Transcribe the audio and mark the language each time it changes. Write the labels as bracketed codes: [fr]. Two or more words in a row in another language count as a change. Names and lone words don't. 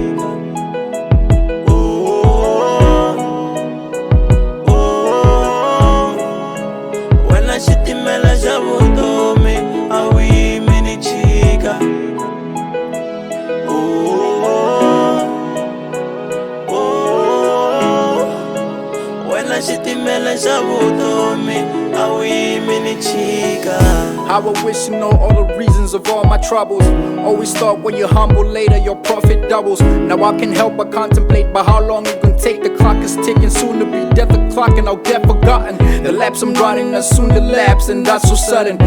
[ts] Wena xitimela xa vutomi a wu yimi ni chika Wena xitimela xa vutomi a wu yimi ni chika [en] How I wish you know all the reasons of all my troubles. Always thought when you're humble, later your profit doubles. Now I can't help but contemplate by how long it gon' take. The clock is ticking, soon to be death o'clock and I'll get forgotten. The laps I'm running are soon to lapse and that's so sudden.